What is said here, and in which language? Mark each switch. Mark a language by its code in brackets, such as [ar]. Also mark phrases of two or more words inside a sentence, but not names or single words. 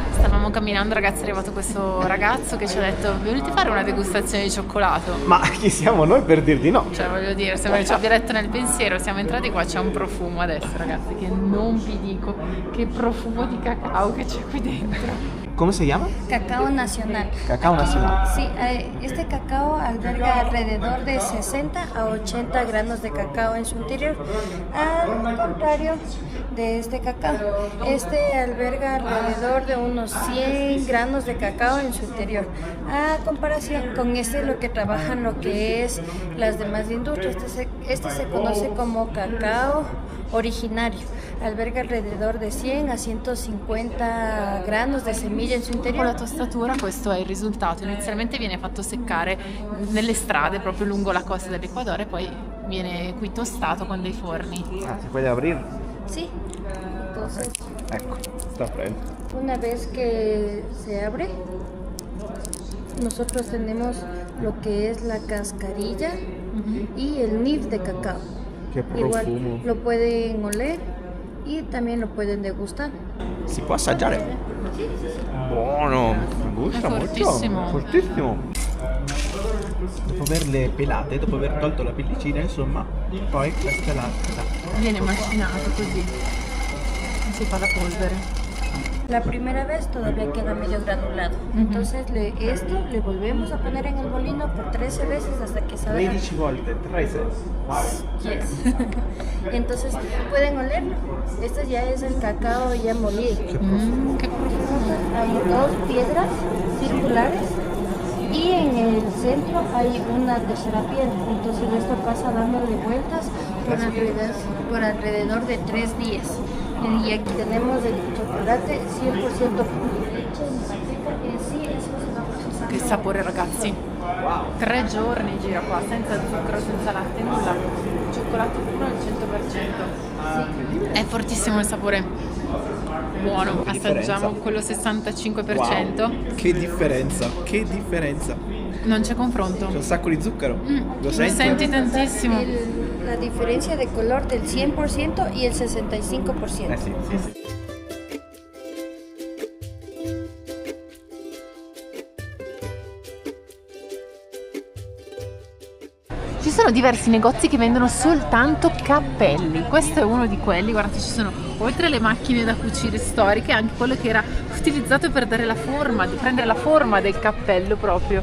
[it] Stavamo camminando, ragazzi, è arrivato questo ragazzo che ci ha detto: volete fare una degustazione di cioccolato? Ma chi siamo noi per dir di no? Cioè, voglio dire, sembra che ci abbia letto nel pensiero. Siamo entrati qua, c'è un profumo adesso, ragazzi, che non vi dico. Che profumo di cacao che c'è qui dentro. [es] ¿Cómo se llama? Cacao nacional. Cacao nacional. Sí, este cacao alberga alrededor de 60 a 80 granos de cacao en su interior, al contrario de este cacao. Este alberga alrededor de unos 100 granos de cacao en su interior. A comparación con este, lo que trabajan lo que es las demás industrias. Este se conoce como cacao originario. Alberga alrededor de 100 a 150 granos de semilla [it] in suo Con interiore. la tostatura questo è il risultato. Inizialmente viene fatto seccare nelle strade proprio lungo la costa dell'Ecuador, e poi viene qui tostato con dei forni. [es] Ah, ¿se puede abrir? Sí, entonces [it] Ecco, sta aprendo. [es] una vez que se abre, nosotros tenemos lo que es la cascarilla y el nib de cacao. [it] Che [es] Igual [it] profumo. [es] lo pueden oler y también lo pueden degustar. [it] Si può assaggiare? Buono, gusta È fortissimo. molto. Fortissimo. Dopo averle pelate, dopo aver tolto la pellicina, insomma, poi questa è la... Viene macinato così, si fa la polvere. [es] La primera vez todavía queda medio granulado. Entonces esto le volvemos a poner en el molino por 13 veces hasta que salga. [it] 13 volte, 13. [en] Yes. [es] Entonces pueden olerlo. Esto ya es el cacao ya molido. Che profumo. Hay dos piedras circulares y en el centro hay una tercera piedra. Entonces esto pasa dándole vueltas por alrededor de 3 días. Y aquí tenemos el chocolate 100% puro. Leche en manteca, sì, eso es una cosa. [it] Che sapore, ragazzi. 3 giorni gira qua, senza zucchero, senza latte, nulla. Cioccolato puro al 100%. È fortissimo il sapore. Buono. Assaggiamo quello 65%. Che differenza, che differenza. Non c'è confronto. C'è un sacco di zucchero. Lo senti tantissimo. [es] La diferencia de color del 100% y el 65%. [it] Sì, sì, sì. Ci sono diversi negozi che vendono soltanto cappelli. Questo è uno di quelli. Guardate, ci sono, oltre alle macchine da cucire storiche, anche quello che era utilizzato per dare la forma, di prendere la forma del cappello proprio.